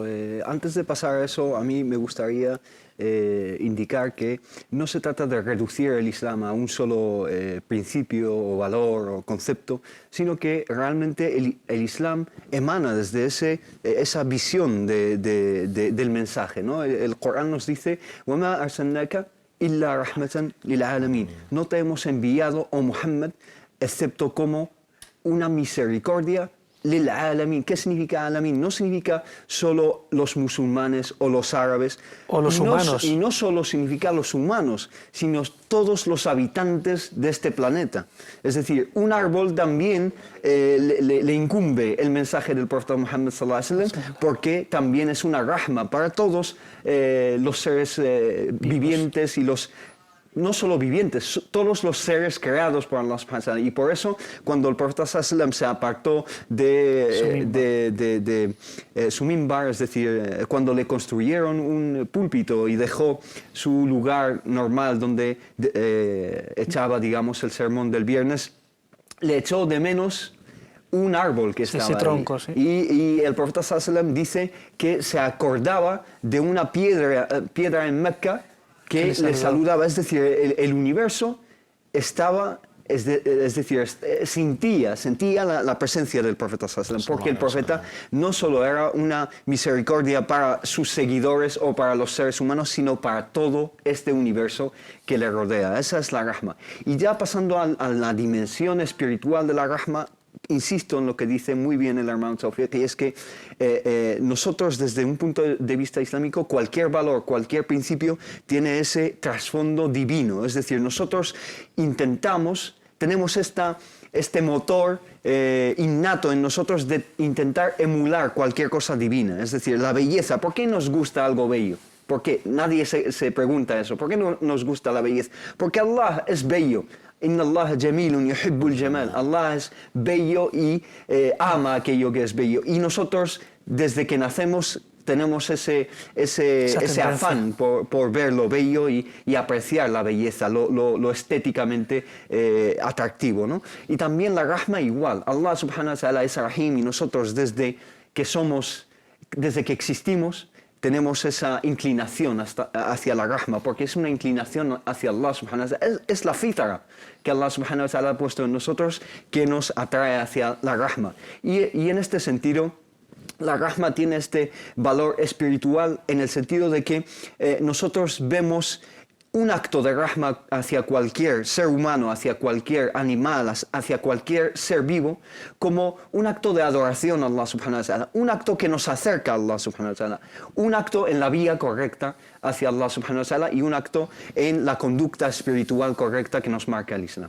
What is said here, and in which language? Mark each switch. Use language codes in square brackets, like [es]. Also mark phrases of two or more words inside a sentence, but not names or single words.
[es] Antes de pasar a eso, a mí me gustaría indicar que no se trata de reducir el Islam a un solo principio o valor o concepto, sino que realmente el Islam emana desde esa visión del mensaje, ¿no? El Corán nos dice [ar] وَمَا أَرْسَلْنَاكَ إِلَّا رَحْمَةً لِلْعَالَمِينَ. [es] No te hemos enviado, oh Muhammad, excepto como una misericordia [ar] للعالمين. [es] ¿Qué significa alamin? No significa solo los musulmanes o los árabes. O los humanos. Y no solo significa los humanos, sino todos los habitantes de este planeta. Es decir, un árbol también le incumbe el mensaje del profeta Muhammad [ar] صلى الله عليه وسلم, [es] porque también es una rahma para todos los seres vivientes y los no solo vivientes, todos los seres creados por Allah [ar] سبحانه وتعالى. [es] Y por eso, cuando el profeta sallallahu se apartó de su mimbar, es decir, cuando le construyeron un púlpito y dejó su lugar normal donde echaba, digamos, el sermón del viernes, le echó de menos un árbol que estaba ese tronco, ahí. sí. Y el profeta sallallahu dice que se acordaba de una piedra en Mecca que le saludaba. Es decir, el universo estaba, es decir, sentía la presencia del profeta [ar] صلى الله عليه وسلم, [es] porque el profeta no solo era una misericordia para sus seguidores o para los seres humanos, sino para todo este universo que le rodea. Esa es la rahma. Y ya pasando a la dimensión espiritual de la rahma, insisto en lo que dice muy bien el hermano Tawfiq, que es que nosotros desde un punto de vista islámico, cualquier valor, cualquier principio tiene ese trasfondo divino. Es decir, nosotros tenemos este motor innato en nosotros de intentar emular cualquier cosa divina. Es decir, la belleza. ¿Por qué nos gusta algo bello? Porque nadie se pregunta eso. ¿Por qué no nos gusta la belleza? Porque Allah es bello. [ar] إن الله جميل يحب الجمال. [es] Allah es bello y ama aquello que es bello. Y nosotros, desde que nacemos, tenemos ese afán por ver lo bello y apreciar la belleza, lo estéticamente atractivo, ¿no? Y también la rahma igual. Allah [ar] سبحانه وتعالى [es] es rahim y nosotros desde que existimos, tenemos esa inclinación hacia la rahma, porque es una inclinación hacia Allah [ar] سبحانه وتعالى. [es] Es la fitra que Allah [ar] سبحانه وتعالى [es] ha puesto en nosotros que nos atrae hacia la rahma. Y en este sentido, la rahma tiene este valor espiritual en el sentido de que nosotros vemos un acto de rahma hacia cualquier ser humano, hacia cualquier animal, hacia cualquier ser vivo, como un acto de adoración a Allah [ar] سبحانه وتعالى, [es] un acto que nos acerca a Allah [ar] سبحانه وتعالى, [es] un acto en la vía correcta hacia Allah [ar] سبحانه وتعالى [es] y un acto en la conducta espiritual correcta que nos marca el Islam.